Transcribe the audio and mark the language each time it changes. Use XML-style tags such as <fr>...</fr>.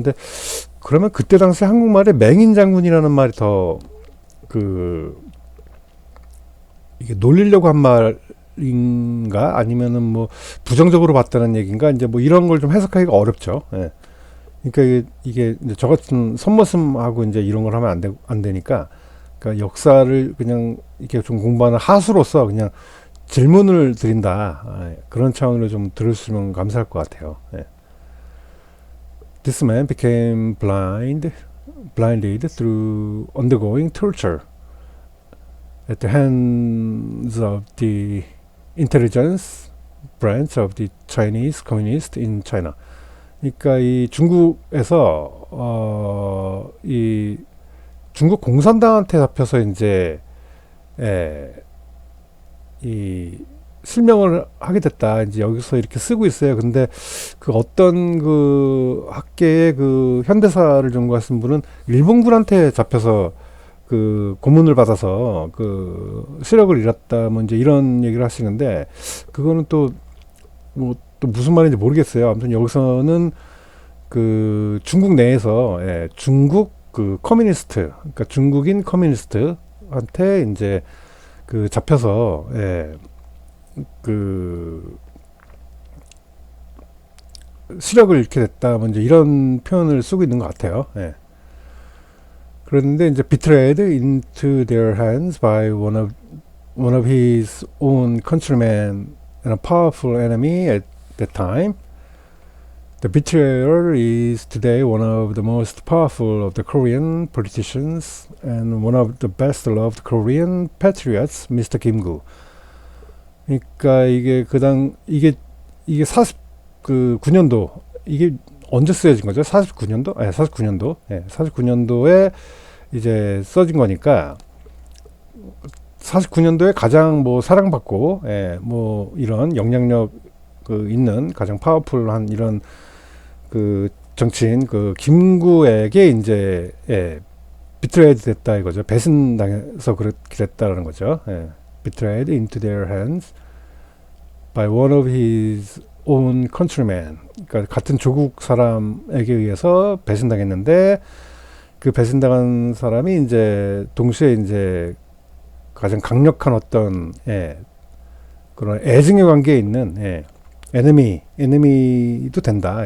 <ko>그런데 그러면 그때 당시 한국말에 맹인 장군이라는 말이 더 이게 놀리려고 한 말인가, 아니면은 뭐 부정적으로 봤다는 얘기인가, 이제 뭐 이런 걸 좀 해석하기가 어렵죠. 예. 그러니까 이게 이제 저 같은 선머슴하고 이제 이런 걸 하면 안 되니까, 그러니까 역사를 그냥 이렇게 좀 공부하는 하수로서 그냥 질문을 드린다, 그런 차원으로 좀 들으시면 감사할 것 같아요. 예.</ko> <en>This man became blinded through undergoing torture at the hands of the intelligence branch of the Chinese Communist in China.</en> <ko>그러니까 이 중국에서 이 중국 공산당한테 잡혀서 이제 이 실명을 하게 됐다. 이제 여기서 이렇게 쓰고 있어요. 근데 그 어떤 그 학계의 그 현대사를 전공하신 분은 일본군한테 잡혀서 그 고문을 받아서 그 시력을 잃었다, 뭐 이제 이런 얘기를 하시는데, 그거는 또 뭐 또 무슨 말인지 모르겠어요. 아무튼 여기서는 그 중국 내에서 중국 그 커뮤니스트, 그러니까 중국인 커뮤니스트한테 이제 그 잡혀서 그 시력을 잃게 됐다, 뭐 이제 이런 표현을 쓰고 있는 것 같아요. 예. 그런데 이제</ko> <en>betrayed into their hands by one of his own countrymen and a powerful enemy at that time. The betrayer is today one of the most powerful of the Korean politicians and one of the best loved Korean patriots, Mr. Kim-gu.</en> <ko>그러니까 이게 49년도, 이게 언제 쓰여진 거죠? 49년도? 49년도. 49년도에 이제 써진 거니까 49년도에 가장 뭐 사랑받고, 뭐 이런 영향력 있는 가장 파워풀한 이런 그 정치인 그 김구에게 이제 비트레이드 됐다 이거죠. 배신당해서 그렇게 됐다라는 거죠.</ko> <en>Betrayed into their hands by one of his own countrymen.</en> <ko>그러니까 같은 조국 사람에게 의해서 배신당했는데, 그 배신당한 사람이 이제 동시에 이제 가장 강력한 어떤 그런 애증의 관계에 있는 에너미도 된다.</ko>